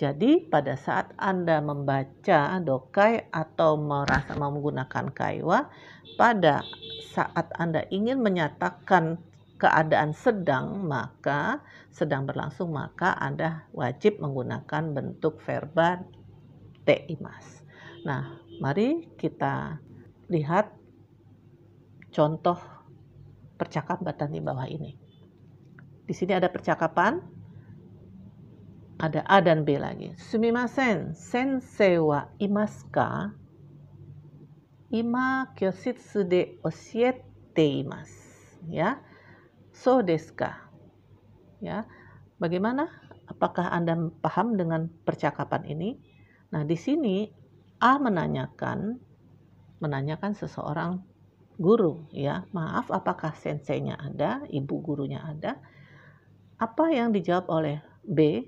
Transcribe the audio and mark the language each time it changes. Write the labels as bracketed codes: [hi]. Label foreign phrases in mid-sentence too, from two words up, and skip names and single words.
[id] Jadi pada saat Anda membaca dokai atau merasa menggunakan kaiwa, pada saat Anda ingin menyatakan keadaan sedang berlangsung, maka Anda wajib menggunakan bentuk verba teimas. Nah, mari kita lihat contoh percakapan di bawah ini. Di sini ada percakapan, ada A dan B lagi. [ja] すみません、先生はいますか? 今教室で教えています. Ya. そうですか? Ya. [id] Bagaimana? Apakah Anda paham dengan percakapan ini? Nah, di sini A menanyakan seseorang guru, ya. Maaf, apakah senseinya ada, ibu gurunya ada? Apa yang dijawab oleh B?